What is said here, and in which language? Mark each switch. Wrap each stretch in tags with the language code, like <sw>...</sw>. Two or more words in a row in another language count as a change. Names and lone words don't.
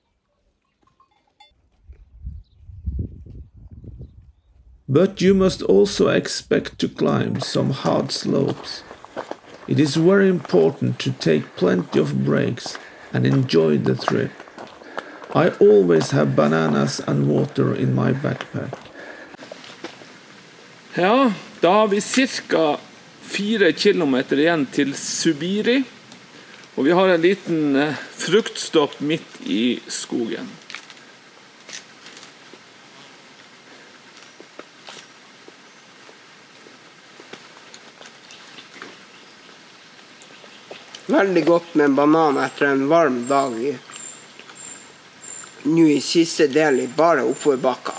<en>But you must also expect to climb some hard slopes. It is very important to take plenty of breaks and enjoy the trip. I always have bananas and water in my backpack.</en> <no>Ja, da har vi cirka 4 kilometer igjen til Zubiri, og vi har en liten fruktstopp midt i skogen. Veldig godt med banan etter en varm dag nå i siste del i bare oppoverbakka.</no>